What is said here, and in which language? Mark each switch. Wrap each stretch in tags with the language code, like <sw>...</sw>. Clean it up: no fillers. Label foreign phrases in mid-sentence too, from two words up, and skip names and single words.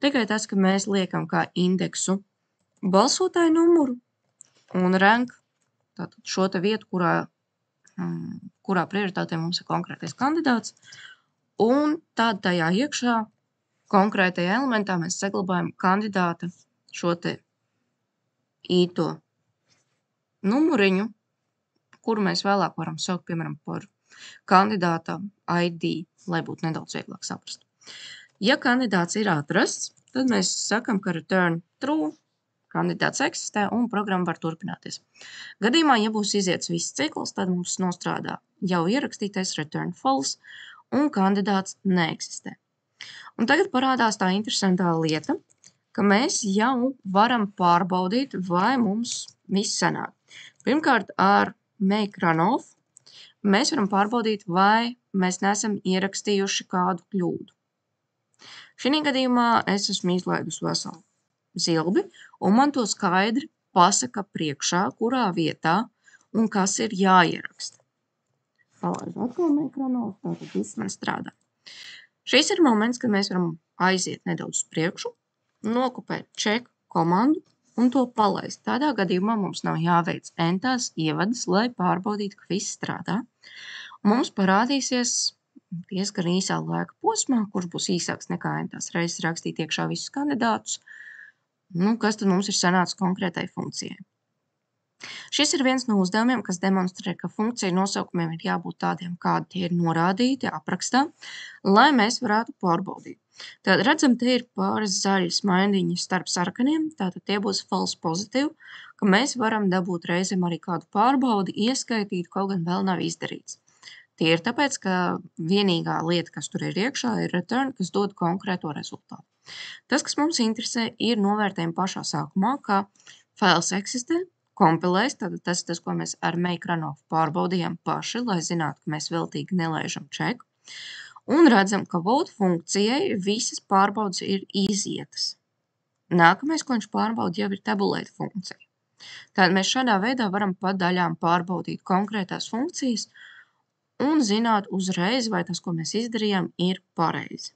<lv>Tikai tas, ka mēs liekam kā indeksu balsotāju numuru un rank, tātad šo te vietu, kurā prioritātē mums ir konkrētais kandidāts, un tad tajā iekšā konkrētajā elementā mēs saglabājam kandidāta šo te īto numuriņu, kuru mēs vēlāk varam saukt, piemēram, par kandidāta ID, lai būtu nedaudz vieglāk saprast. Ja kandidāts ir atrasts, tad mēs sakam, ka</lv> <en>return true,</en> <lv>kandidāts eksistē un programma var turpināties. Gadījumā, ja būs iziets viss cikls, tad mums nostrādā jau ierakstītais</lv> <en>return false</en> <lv>un kandidāts neeksistē. Un tagad parādās tā interesantā lieta, ka mēs jau varam pārbaudīt, vai mums viss sanāk. Pirmkārt, ar</lv> <en>make run off</en> <lv>mēs varam pārbaudīt, vai mēs neesam ierakstījuši kādu kļūdu. Šī gadījumā es esmu izlaidusi veselu zilbi, un man to skaidri pasaka priekšā, kurā vietā un kas ir jāieraksta. Palaidu atkal</lv> <en>make run off,</en> <lv>tātad viss man strādā. Šis ir moments, kad mēs varam aiziet nedaudz uz priekšu, nokopēt check komandu un to palaist. Tādā gadījumā mums nav jāveic entās ievadas, lai pārbaudītu, ka viss strādā. Un mums parādīsies diezgan īsā laika posmā, kurš būs īsāks nekā entās reizes rakstīt iekšā visus kandidātus, kas tad mums ir sanācis konkrētai funkcijai. Šis ir viens no uzdevumiem, kas demonstrē, ka funkciju nosaukumiem ir jābūt tādiem, kādi tie ir norādīti aprakstā, lai mēs varētu pārbaudīt. Tad redzam, te ir pāris zaļas maindiņi starp sarkaniem, tātad tie būs</lv> <en>false positive,</en> <lv>ka mēs varam dabūt reizēm arī kādu pārbaudi, ieskaitīt, kaut gan vēl nav izdarīts. Tie ir tāpēc, ka vienīgā lieta, kas tur ir iekšā, ir return, kas dod konkrēto rezultātu. Tas, kas mums interesē, ir novērtējumi pašā sākumā, ka fails eksistē, kompilēs, tātad tas ir tas, ko mēs ar</lv> <en>make run off</en> <lv>pārbaudījām paši, lai zinātu, ka mēs veltīgi nelaižam check. Un redzam, ka vote funkcijai visas pārbaudas ir izietas. Nākamais, ko viņš pārbauda, jau ir tabulate funkcija. Tātad mēs šādā veidā varam pa daļām pārbaudīt konkrētās funkcijas un zināt uzreiz, vai tas, ko mēs izdarījām, ir pareizi.</lv>